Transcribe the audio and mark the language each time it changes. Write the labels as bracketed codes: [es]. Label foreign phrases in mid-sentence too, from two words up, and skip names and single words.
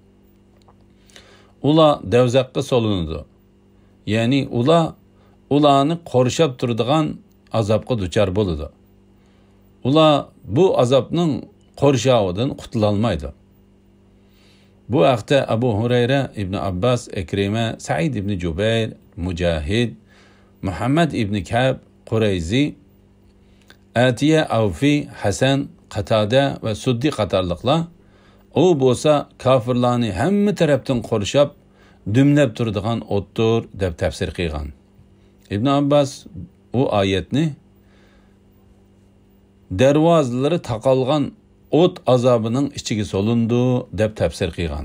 [uz] Ular davzaqqa solinadi, ya'ni ularni qorshab turadigan azobga duchor bo'ladi. Ular bu azobning qorshovidan qutula olmaydi. Bu haqda Abu Hurayra, Ibn Abbas, Ikrima, Said ibn Jubayr, Mujahid, Muhammad ibn Ka'b, Qurayzi, Atiya, Avfi, Hasan, Qatada va Suddi qatorliqlar u bo'lsa kofirlarni hamma tarafdan qorshab, dumlab turadigan o'tdir deb tafsir qilgan. Ibn Abbas u oyatni darvozalari taqalgan o't azobining ichiga solindi deb tafsir qilgan.